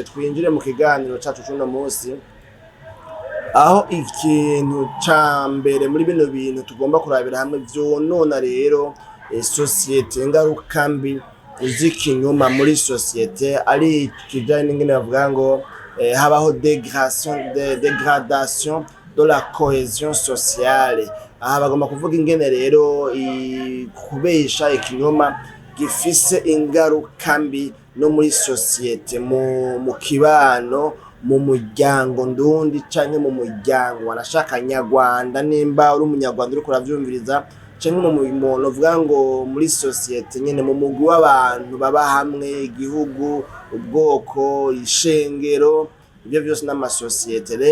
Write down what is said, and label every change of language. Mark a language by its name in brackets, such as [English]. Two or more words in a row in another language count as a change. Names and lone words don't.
[Rundi] Twinjire mu kiganiro cyacu cy'uno munsi, aho ikintu ca mbere muri bino bintu tugomba kurabira hamwe vyonona rero societe, ingaruka mbi z'ikinyoma muri societe, ari kijanye n'ingene bavuga ngo habaho [French] dégradation de la cohésion sociale. [Rundi] Aha bagomba kuvuga ingene rero kubesha ikinyoma gifise ingaruka mbi no muri societe, mu kibano, mu muryango ndundi canke mu muryango wanashaka nyarwanda. Nimba uri umunyarwanda uri kuravyumviriza, canke mu muntu uvuga ngo muri societe nyene, mu mugwi w'abantu baba hamwe, igihugu, ubwoko, ishengero, ibyo byose n'amasosiyete.